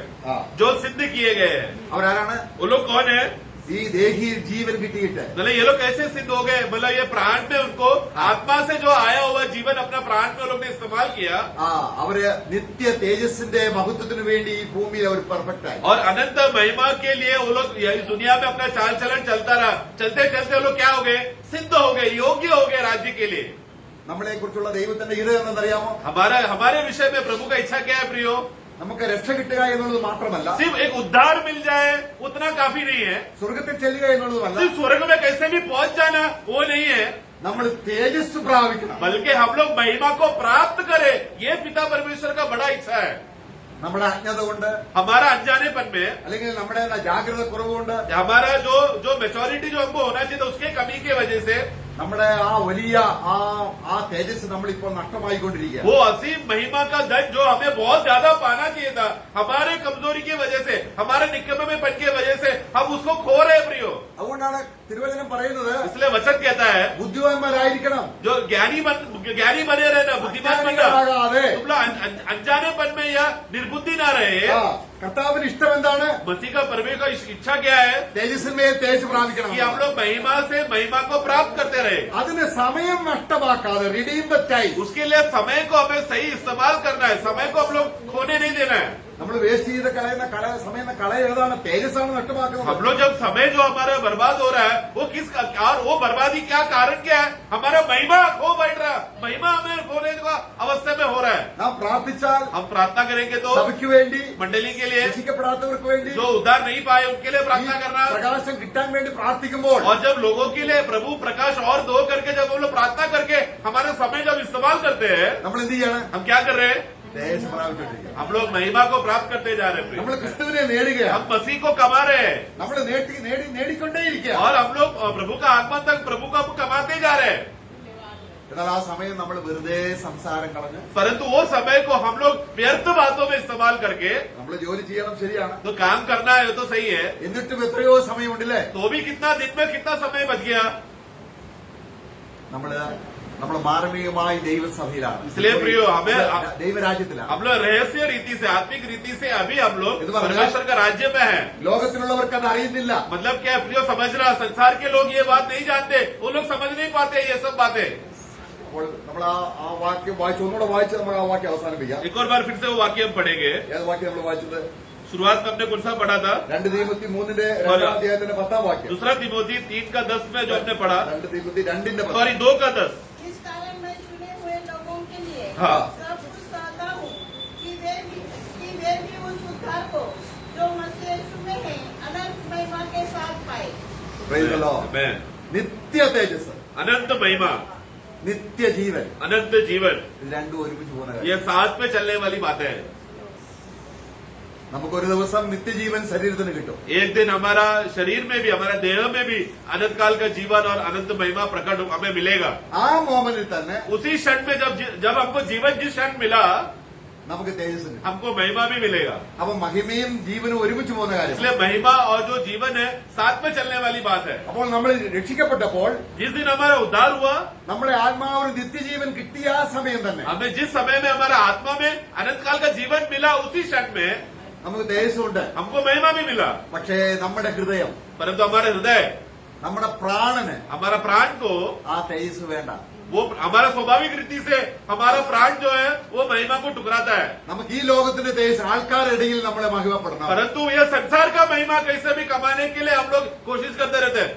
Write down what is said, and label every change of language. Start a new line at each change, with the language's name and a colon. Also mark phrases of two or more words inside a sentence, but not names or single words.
Hindi: जो सिद्ध किए गए हैं.
Malayalam: അവരാരാണ്?
Hindi: वो लोग कौन है?
Malayalam: ഈ ദേഹി ജീവൻ കിട്ടിയിട്ട്
Hindi: मतलब ये लोग कैसे सिद्ध हो गए? मतलब ये प्राण में उनको आत्मा से जो आया हुआ जीवन अपना प्राण में लोग ने इस्तेमाल किया.
Malayalam: അവര് നിത്യ തേജസ്സിന്റെ മഹത്വത്തിന് വേണ്ടി ഈ ഭൂമിയിൽ അവർ പെർഫെക്റ്റ് ആയി.
Hindi: और अनंत महिमा के लिए वो लोग इस दुनिया में अपना चाल चलन चलता रहा. चलते चलते वो लोग क्या हो गए? सिद्ध हो गए, योग्य हो गए राज्य के लिए.
Malayalam: നമ്മളെ കുറിച്ചുള്ള ദൈവത്തിന്റെ ഇത് എന്നറിയാമോ?
Hindi: हमारे विषय में प्रभु का इच्छा क्या है प्रियो?
Malayalam: നമുക്ക് രക്ഷ കിട്ടുക എന്നുള്ളത് മാത്രമല്ല,
Hindi: सिर्फ एक उद्धार मिल जाए उतना काफी नहीं है.
Malayalam: സ്വർഗത്തിൽ ചെല്ലുക എന്നുള്ളതുമല്ല,
Hindi: सिर्फ स्वर्ग में कैसे भी पहुंच जाना वो नहीं है.
Malayalam: നമ്മൾ തേജസ് പ്രാപിക്കണം.
Hindi: बल्कि हम लोग महिमा को प्राप्त करें, ये पिता परमेश्वर का बड़ा इच्छा है.
Malayalam: നമ്മുടെ അജ്ഞത കൊണ്ട്,
Hindi: हमारा अनजानेपन में,
Malayalam: അല്ലെങ്കിൽ നമ്മുടെ ജാഗ്രത കുറവുകൊണ്ട്,
Hindi: हमारा जो मेच्योरिटी जो हमको होना चाहिए उसके कमी की वजह से
Malayalam: നമ്മുടെ ആ വലിയ ആ തേജസ് നമ്മളിപ്പോൾ നഷ്ടമായിക്കൊണ്ടിരിക്കുക.
Hindi: वो असीम महिमा का धन जो हमें बहुत ज्यादा पाना चाहिए था, हमारे कमजोरी की वजह से, हमारे निकम्मे में पन की वजह से हम उसको खो रहे प्रियो.
Malayalam: അതുകൊണ്ടാണ് തിരുവചനം പറയുന്നത്,
Hindi: इसलिए वचन कहता है
Malayalam: ബുദ്ധിമാന്മാരായിരിക്കണം,
Hindi: जो ज्ञानी बने रहना, बुद्धिमान बनना.
Malayalam: അജ്ഞാനികളാകാതെ.
Hindi: तुम लोग अनजानेपन में या निर्बुद्धि ना रहे.
Malayalam: കർത്താവിന് ഇഷ്ടം എന്താണ്?
Hindi: मसीह का परमेश्वर का इच्छा क्या है?
Malayalam: തേജസ്സിന്മേൽ തേജസ് പ്രാപിക്കണം.
Hindi: कि हम लोग महिमा से महिमा को प्राप्त करते रहे.
Malayalam: അതിന് സമയം നഷ്ടമാക്കാതെ,
English: redeem the time,
Hindi: उसके लिए समय को हमें सही इस्तेमाल करना है. समय को हम लोग खोने नहीं देना है.
Malayalam: നമ്മൾ വേസ്റ്റ് ചെയ്ത് കളയുന്ന സമയം ഏതാണ്? തേജസ്സാണ് നഷ്ടമാക്കുന്നത്.
Hindi: हम लोग जब समय जो हमारा बर्बाद हो रहा है वो और वो बर्बादी क्या कारण क्या है? हमारा महिमा खो बैठ रहा है. महिमा हमें खोने का अवस्था में हो रहा है.
Malayalam: നാം പ്രാർത്ഥിച്ചാൽ
Hindi: हम प्रार्थना करेंगे तो
Malayalam: സഭയ്ക്ക് വേണ്ടി,
Hindi: मंडली के लिए,
Malayalam: രക്ഷിക്കപ്പെടാത്തവർക്ക് വേണ്ടി,
Hindi: जो उद्धार नहीं पाए उनके लिए प्रार्थना करना.
Malayalam: പ്രകാശം കിട്ടാൻ വേണ്ടി പ്രാർത്ഥിക്കുമ്പോൾ,
Hindi: और जब लोगों के लिए प्रभु प्रकाश और दो करके जब हम लोग प्रार्थना करके हमारा समय जब इस्तेमाल करते हैं,
Malayalam: നമ്മൾ എന്ത് ചെയ്യണം?
Hindi: हम क्या कर रहे हैं?
Malayalam: തേജസ് പ്രാപിച്ചുകൊണ്ടിരിക്കുക.
Hindi: हम लोग महिमा को प्राप्त करते जा रहे
Malayalam: നമ്മൾ
Hindi: हैं.
Malayalam: ക്രിസ്തുവിനെ നേടുകയാണ്.
Hindi: हम मसीह को कमा रहे हैं.
Malayalam: നമ്മൾ നേടിക്കൊണ്ടേയിരിക്കുക.
Hindi: और हम लोग प्रभु का आगमन तक प्रभु को कमाते जा रहे हैं.
Malayalam: എന്നാൽ ആ സമയം നമ്മൾ വെറുതെ സംസാരം കളഞ്ഞ്,
Hindi: परंतु वो समय को हम लोग व्यर्थ बातों में इस्तेमाल करके
Malayalam: നമ്മൾ ജോലി ചെയ്യണം, ശരിയാണ്.
Hindi: तो काम करना है तो सही है.
Malayalam: എന്നിട്ടും എത്രയോ സമയമുണ്ടല്ലേ?
Hindi: तो भी कितना दिन में कितना समय बच गया.
Malayalam: നമ്മള് നമ്മൾ മാനവികമായി ദൈവസഭയിലാണ്,
Hindi: इसलिए प्रियो हमें
Malayalam: ദൈവരാജ്യത്തിലാണ്.
Hindi: हम लोग रहस्य रीति से आत्मिक रीति से अभी हम लोग ये तो बात है। परमेश्वर का राज्य में है.
Malayalam: ലോകത്തിലുള്ളവർക്ക് അത് അറിയുന്നില്ല.
Hindi: मतलब क्या है प्रियो, समझ रहा, संसार के लोग ये बात नहीं जानते, वो लोग समझ नहीं पाते ये सब बातें.
Malayalam: അപ്പോൾ നമ്മൾ ആ വാക്യം വായിച്ച് ഒന്നുകൂടെ വായിച്ച് നമ്മൾ ആ വാക്യം അവസാനിപ്പിക്കാം.
Hindi: एक और बार फिर से वो वाक्य हम पढ़ेंगे.
Malayalam: ഏത് വാക്യം നമ്മൾ വായിച്ചത്?
Hindi: शुरुआत में हमने कौन सा पढ़ा था?
Malayalam: 2 തീമോത്തി 3-ന്റെ 2-ാം അധ്യായത്തിന്റെ 10-ാം വാക്യം.
Hindi: दूसरा तिमोथी 3:10 में जो हमने पढ़ा,
Malayalam: 2 തീമോത്തി 2-ന്റെ 10.
Hindi: सॉरी 2:10. इस कारण मैं चुने हुए लोगों के लिए हाँ। सब कुछ चाहता हूँ कि वे भी उस उद्धार को जो मसीह यीशु में है अनंत महिमा के साथ पाए.
English: Praise the Lord. Amen.
Malayalam: നിത്യ തേജസ്,
Hindi: अनंत महिमा,
Malayalam: നിത്യ ജീവൻ,
Hindi: अनंत जीवन,
Malayalam: ഇത് രണ്ടും ഒരുമിച്ച് പോകുന്ന കാര്യം.
Hindi: ये साथ में चलने वाली बातें है.
Malayalam: നമുക്കൊരു ദിവസം നിത്യജീവൻ ശരീരത്തിന് കിട്ടും.
Hindi: एक दिन हमारा शरीर में भी, हमारा देह में भी अनंत काल का जीवन और अनंत महिमा प्रकट हमें मिलेगा.
Malayalam: ആ മോമെന്റിൽ തന്നെ
Hindi: उसी क्षण में जब हमको जीवन जिस क्षण मिला,
Malayalam: നമുക്ക് തേജസ് കിട്ടും.
Hindi: हमको महिमा भी मिलेगा.
Malayalam: അപ്പൊ മഹിമയും ജീവനും ഒരുമിച്ച് പോകുന്ന കാര്യം.
Hindi: इसलिए महिमा और जो जीवन है साथ में चलने वाली बात है.
Malayalam: അപ്പോൾ നമ്മൾ രക്ഷിക്കപ്പെട്ടപ്പോൾ
Hindi: जिस दिन हमारा उद्धार हुआ,
Malayalam: നമ്മുടെ ആത്മാവിന് നിത്യജീവൻ കിട്ടിയ ആ സമയം തന്നെ
Hindi: हमें जिस समय में हमारा आत्मा में अनंत काल का जीवन मिला, उसी क्षण में
Malayalam: നമുക്ക് തേജസ്സുണ്ട്.
Hindi: हमको महिमा भी मिला.
Malayalam: പക്ഷേ നമ്മുടെ ഹൃദയം,
Hindi: परंतु हमारे हृदय,
Malayalam: നമ്മുടെ പ്രാണന്
Hindi: हमारा प्राण को,
Malayalam: ആ തേജസ് വേണ്ട.
Hindi: वो हमारा स्वाभाविक रीति से हमारा प्राण जो है वो महिमा को टुकराता है.
Malayalam: നമുക്ക് ഈ ലോകത്തിന്റെ തേജസ് ആൾക്കാരുടെ ഇടയിൽ നമ്മളെ മഹിമപ്പെടണം.
Hindi: परंतु यह संसार का महिमा कैसे भी कमाने के लिए हम लोग कोशिश करते रहते हैं.